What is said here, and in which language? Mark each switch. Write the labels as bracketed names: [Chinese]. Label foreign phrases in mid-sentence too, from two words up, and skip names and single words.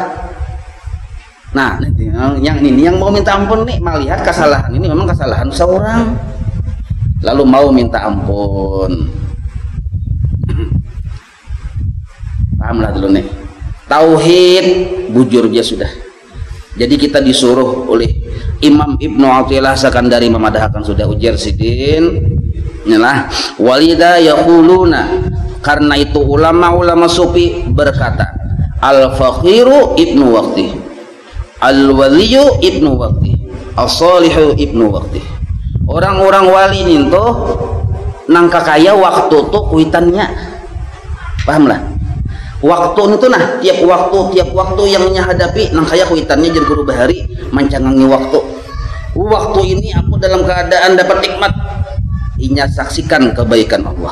[Indonesian] Nah yang ini yang mau minta ampun nih melihat kesalahan ini memang kesalahan seorang, lalu mau minta ampun. Pahamlah dulu nih, tauhid bujur dia sudah. Jadi kita disuruh oleh Imam Ibnu Athilah Sakandari memadahkan sudah ujar sidin. [Arabic] Inilah ولذا يقولون, [Indonesian] karena itu ulama-ulama sufi berkata [Arabic] الفقير ابن وقته، الولي ابن وقته، الصالح ابن وقته, [Indonesian] as-salihu ibnu waqti. [Banjar] Orang-orang wali ninto nangka kaya waktu tuh kuitannya. [Indonesian] Pahamlah? [Banjar] Waktu itu nah tiap waktu yang hadapi nang kaya kuitannya jadi guru bahari mencangangi waktu. [Indonesian] Waktu ini aku dalam keadaan dapat nikmat, inya saksikan kebaikan Allah.